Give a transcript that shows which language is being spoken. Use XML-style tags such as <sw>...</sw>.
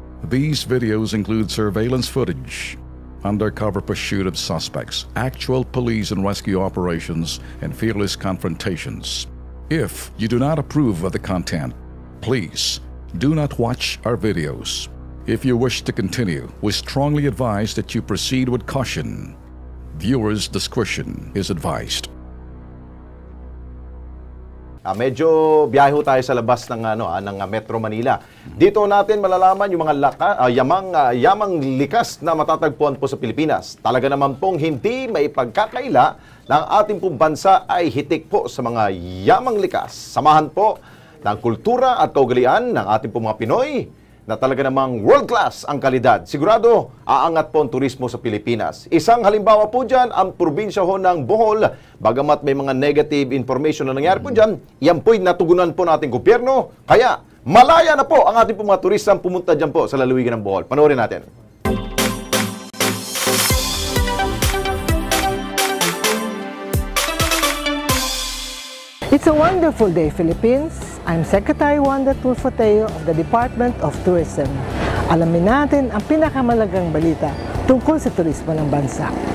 <en>These videos include surveillance footage, undercover pursuit of suspects, actual police and rescue operations, and fearless confrontations. If you do not approve of the content, please do not watch our videos. If you wish to continue, we strongly advise that you proceed with caution. Viewers' discretion is advised.</en> <tl>Medyo biyahe tayo sa labas ng Metro Manila. Dito natin malalaman yung mga yamang likas na matatagpuan po sa Pilipinas. Talaga naman pong hindi maipagkakaila na ang ating pong bansa ay hitik po sa mga yamang likas. Samahan po ng kultura at kaugalian ng ating pong mga Pinoy na talaga namang world class ang kalidad. Sigurado, aangat po ang turismo sa Pilipinas. Isang halimbawa po dyan, ang probinsya ho ng Bohol. Bagamat may mga negative information na nangyari po dyan, yan po'y natugunan po nating gobyerno. Kaya, malaya na po ang ating mga turistang pumunta dyan po sa lalawigan ng Bohol. Panoorin natin.</tl> <en>It's a wonderful day, Philippines. I'm Secretary Wanda Tulfoteo of the Department of Tourism.</en> <tl>Alamin natin ang pinakamalagang balita tungkol sa turismo ng bansa.</tl>